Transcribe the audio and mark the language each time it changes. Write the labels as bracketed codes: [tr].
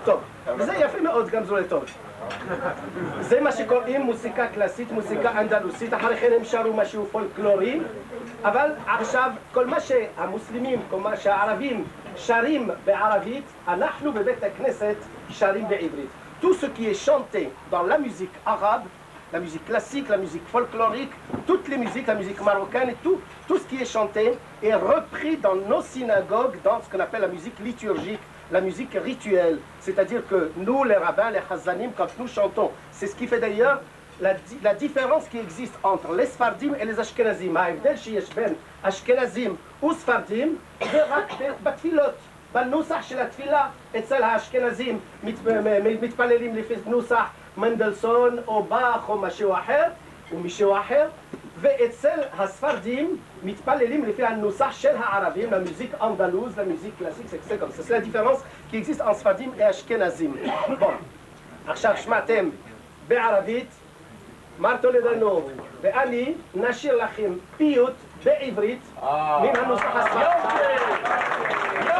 [he] טוב, וזה יפה מאוד, גם זה טוב. זה מה שקוראים מוסיקה קלאסית, מוסיקה אנדלוסית, אחרי כן הם שרו משהו פולקלורי, אבל עכשיו כל מה שהמוסלמים, כל מה שהערבים שרים בערבית, אנחנו בבית הכנסת שרים בעברית. [fr] Tout ce qui est chanté dans la musique arabe, la musique classique, la musique folklorique, toutes les musiques, la musique marocaine et tout ce qui est chanté est repris dans nos synagogues, dans ce qu'on appelle la musique liturgique, la musique rituelle. C'est-à-dire que nous, les rabbins, les chazanim, quand nous chantons, c'est ce qui fait d'ailleurs la différence qui existe entre les ספרדים et les אשכנזים. [he] ההבדל שיש בין אשכנזים וספרדים זה רק בתפילות. בנוסח של התפילה אצל האשכנזים מתפללים לפי נוסח מנדלסון או באך או משהו אחר ומישהו אחר, ואצל הספרדים מתפללים לפי הנוסח של הערבים, [fr] la musique andalouse, la musique classique, c'est comme ça. C'est la différence qui existe en ספרדים et אשכנזים. [he] בואו, עכשיו שמעתם בערבית, מר טולדנו ואני נשאיר לכם פיוט בעברית מן הנוסח הספרדי.